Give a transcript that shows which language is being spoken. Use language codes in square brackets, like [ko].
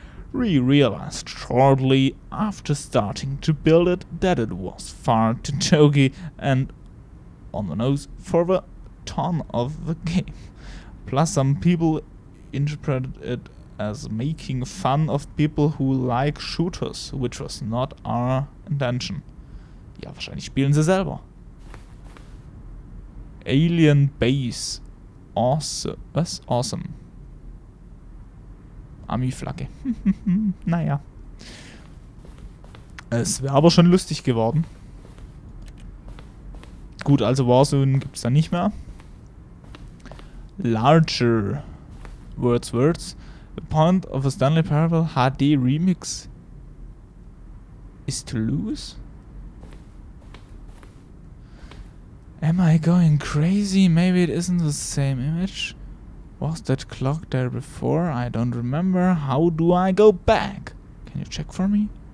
[en] We realized shortly after starting to build it that it was far too jokey and on the nose for the tone of the game. Plus, some people interpreted it as making fun of people who like shooters, which was not our intention. [de] Ja, wahrscheinlich spielen sie selber. [en] Alien Base. Awesome. Was? Awesome. [de] Ami-Flagge. Naja. Es wäre aber schon lustig geworden. Gut, also Warzone gibt es da nicht mehr. [en] Larger. Words. The point of a Stanley Parable HD remix is to lose? Am I going crazy? Maybe it isn't the same image. Was that clock there before? I don't remember. How do I go back? Can you check for me?